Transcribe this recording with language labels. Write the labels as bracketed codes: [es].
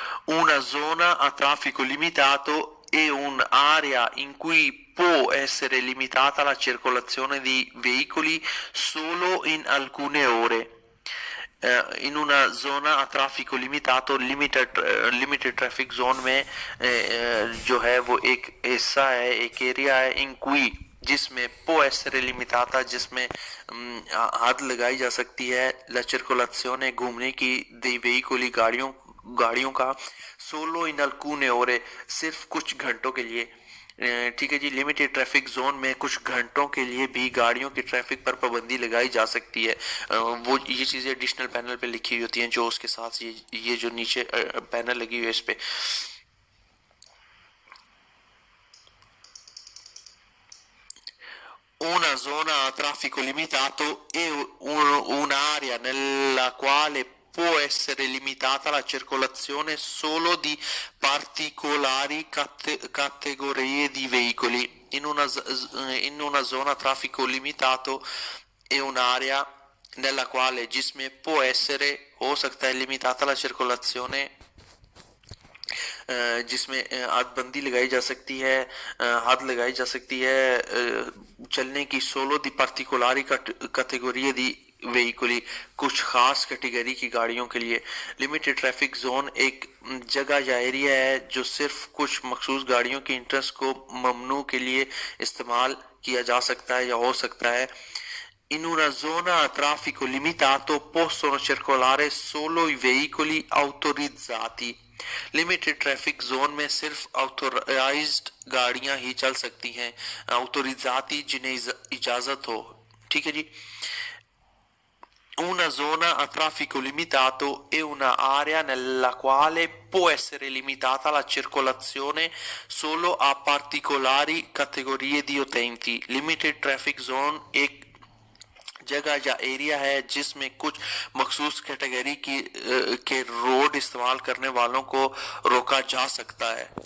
[it] Una zona a traffico limitato è un'area in cui può essere limitata la circolazione di veicoli solo in alcune ore. In una zona a traffico limitato, [en] limited traffic zone [hi] में जो है वो एक हिस्सा है, एक area है [it] in cui [hi] जिसमें [it] può essere limitata, [hi] जिसमें हद लगाई जा सकती है [it] la circolazione [hi] घूमने की [it] dei veicoli [hi] गाड़ियों का सोलो इन [it] alcune ore [hi] सिर्फ कुछ घंटों के लिए। ठीक है जी। लिमिटेड ट्रैफिक जोन में कुछ घंटों के लिए भी गाड़ियों की ट्रैफिक पर पाबंदी लगाई जा सकती है। वो ये चीज़ें एडिशनल पैनल पे लिखी हुई होती हैं, जो उसके साथ ये जो नीचे पैनल लगी हुई है इस पे। [it] Una zona a traffico limitato è un'area nella quale può essere limitata la circolazione solo di particolari categorie di veicoli. In una zona a traffico limitato è un'area nella quale [hi] जिसमें [it] può essere [hi] हो सकता है [it] limitata la circolazione [hi] जिसमें हदबंदी लगाई जा सकती है, हद लगाई जा सकती है चलने की [it] सोलो दी पार्टिकुलरी कैटेगरी दी व्हीकली [hi] कुछ खास कैटेगरी की गाड़ियों के लिए। लिमिटेड ट्रैफिक जोन एक जगह या एरिया है जो सिर्फ कुछ मखसूस गाड़ियों की इंटरेस्ट को ममनू के लिए इस्तेमाल किया जा सकता है या हो सकता है। [it] In una zona a traffico limitato possono circolare solo i veicoli autorizzati. [hi] Limited traffic zone में सिर्फ ऑथोराइज्ड गाड़ियां ही चल सकती हैं, ऑथोरिजाती जिन्हें इजाजत हो। ठीक है जी। [it] Una zona a traffico limitato è un'area nella quale può essere limitata la circolazione solo a particolari categorie di utenti. [en] Limited traffic zone [hi] एक जगह या एरिया है जिसमें कुछ मखसूस कैटेगरी के रोड इस्तेमाल करने वालों को रोका जा सकता है।